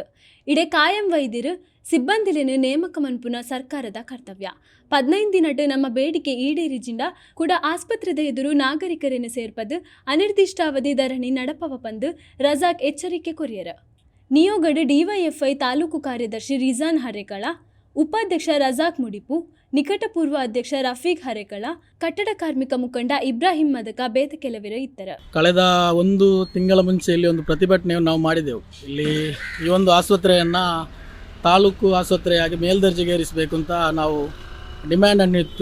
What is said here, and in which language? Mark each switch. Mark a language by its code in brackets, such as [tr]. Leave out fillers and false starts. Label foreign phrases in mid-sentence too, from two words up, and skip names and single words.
[tcy] ಇಡೆ ಕಾಯಂ ವೈದ್ಯರು ಸಿಬ್ಬಂದಿಲೇನು ನೇಮಕ ಮನ್ಪುನ ಸರ್ಕಾರದ ಕರ್ತವ್ಯ. 15 ದಿನಟ್ಟು ನಮ್ಮ ಬೇಡಿಕೆ ಈಡೇರಿಜಿಂಡ ಕೂಡ ಆಸ್ಪತ್ರೆದ ಎದುರು ನಾಗರಿಕರೇನು ಸೇರ್ಪದು ಅನಿರ್ದಿಷ್ಟಾವಧಿ ಧರಣಿ ನಡಪವ ಪಂದು ರಜಾಕ್ ಎಚ್ಚರಿಕೆ ಕೊರಿಯರು. ನಿಯೋಗಡು ಡಿವೈಎಫ್ಐ ತಾಲೂಕು ಕಾರ್ಯದರ್ಶಿ ರಿಜಾನ್ ಹರೇಕಳ, ಉಪಾಧ್ಯಕ್ಷ ರಜಾಕ್ ಮುಡಿಪು, ನಿಕಟಪೂರ್ವ ಅಧ್ಯಕ್ಷ ರಫೀಕ್ ಹರೇಕಳ, ಕಟ್ಟಡ ಕಾರ್ಮಿಕ ಮುಖಂಡ ಇಬ್ರಾಹಿಂ ಮದಕ ಬೇತ ಕೆಲವರು ಇದ್ದರು. [kn] ಕಳೆದ 1 ತಿಂಗಳ ಮುಂಚೆ ಇಲ್ಲಿ ಒಂದು ಪ್ರತಿಭಟನೆಯನ್ನು ನಾವು ಮಾಡಿದೆವು. ಇಲ್ಲಿ ಈ ಒಂದು ಆಸ್ಪತ್ರೆಯನ್ನು ತಾಲೂಕು ಆಸ್ಪತ್ರೆಯಾಗಿ ಮೇಲ್ದರ್ಜೆಗೇರಿಸಬೇಕು ಅಂತ ನಾವು ಡಿಮ್ಯಾಂಡನ್ನು ಇತ್ತು.